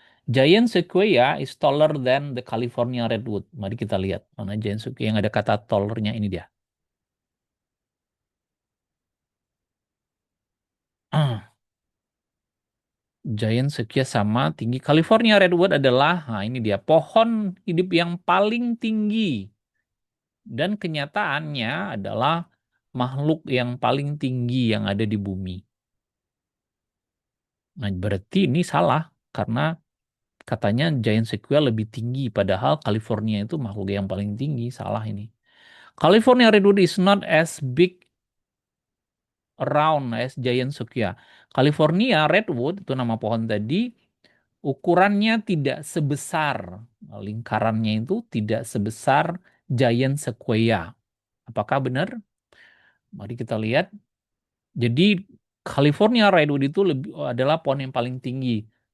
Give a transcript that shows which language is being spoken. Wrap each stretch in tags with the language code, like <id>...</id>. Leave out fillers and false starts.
<en>Giant Sequoia is taller than the California Redwood.</en> <id>Mari kita lihat mana Giant Sequoia yang ada kata tallernya ini dia. Ah, Giant Sequoia sama tinggi. California Redwood adalah, nah ini dia, pohon hidup yang paling tinggi. Dan kenyataannya adalah makhluk yang paling tinggi yang ada di bumi. Nah, berarti ini salah karena katanya Giant Sequoia lebih tinggi, padahal California itu makhluk yang paling tinggi. Salah ini.</id> <en>California Redwood is not as big around as Giant Sequoia.</en> <id>California Redwood itu nama pohon tadi, ukurannya tidak sebesar, lingkarannya itu tidak sebesar Giant Sequoia. Apakah benar? Mari kita lihat. Jadi California Redwood itu adalah pohon yang paling tinggi.</id>